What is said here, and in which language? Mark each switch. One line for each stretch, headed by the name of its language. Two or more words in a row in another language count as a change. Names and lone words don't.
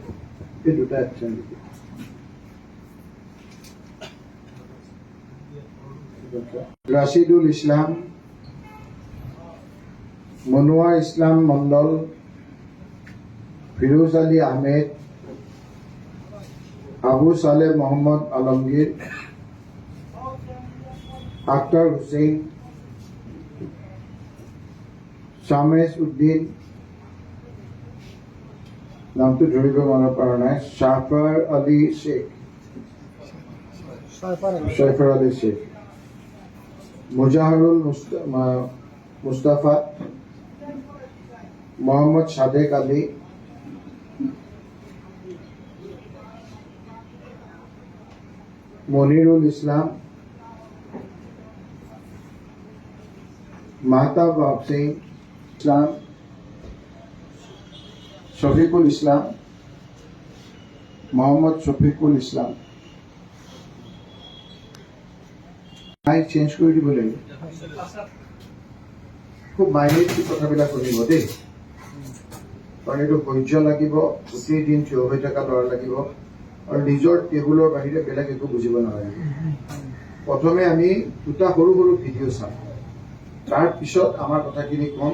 Assamese: এই দুটা একশন দিকে। রাশিদুল ইসলাম, মনোয়ার ইসলাম মন্ডল, ফিরোজ আলী আহমেদ, আবু সালেহ মোহাম্মদ আলমগীর, আক্তার হুসেইন, শামেশ উদ্দিন, নামটো ধৰিব মনত পৰা নাই, শাহফাৰ আলী শেখ, শৈফাৰ আলী শেখ, মুজাহরুল মুস্তাফা, মোহাম্মদ সাদেক আলী, মনিরুল ইসলাম, মাহতাব আফসিন ইসলাম, শফিকুল ইসলাম, মোহাম্মদ শফিকুল ইসলাম। মাইক চেঞ্জ কৰি দিব লাগিব। খুব মাইনেটলি কথাবিলাক শুনিব দেই, কাৰণ এইটো ধৈৰ্য লাগিব, গোটেই দিন থিয় হৈ থকা ল'ৰা লাগিব, আৰু নিজৰ টেবুলৰ বাহিৰে বেলেগ একো বুজিব নালাগিব। প্ৰথমে আমি দুটা সৰু সৰু ভিডিঅ' চাম, তাৰপিছত আমাৰ কথাখিনি ক'ম।